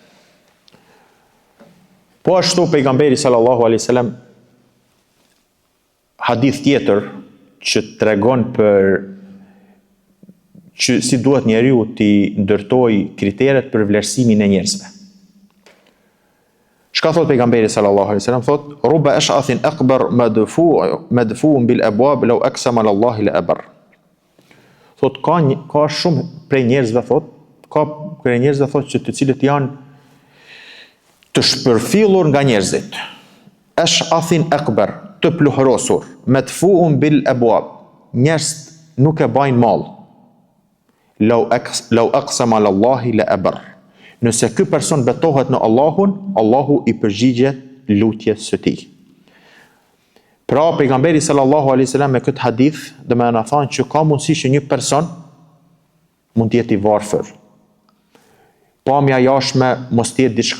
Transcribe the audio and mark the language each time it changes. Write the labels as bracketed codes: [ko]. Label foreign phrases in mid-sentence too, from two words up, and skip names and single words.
[sq] Po ashtu pejgamberi [ar] صلى الله عليه وسلم [sq] hadith tjetër që tregon për që si duhet njeriu të ndërtoj kriteret për vlerësimin e njerëzve. Çka thot pejgamberi [ar] صلى الله عليه وسلم, [sq] thot [ar] رب أشعث أغبر مدفوع بالأبواب لو أقسم على الله لأبره. [sq] Thot ka shumë prej njerëzve thot që të cilët janë të shpërfillur nga njerëzit. [ar] أشعث أغبر, [sq] të pluhrosur, [ar] مدفوع بالأبواب. [sq] Njerëz nuk e bajnë mall. [ar] لو أقسم على الله لأبره. [sq] Nëse ky person betohet në Allahun, Allahu i përgjigjet lutjes së tij. Pra pejgamberi [ar] صلى الله عليه وسلم [sq] me këtë hadith do më na thonë që ka mundësi që një person mund të jetë i varfër. Pamja jashtme mos të jetë diçka.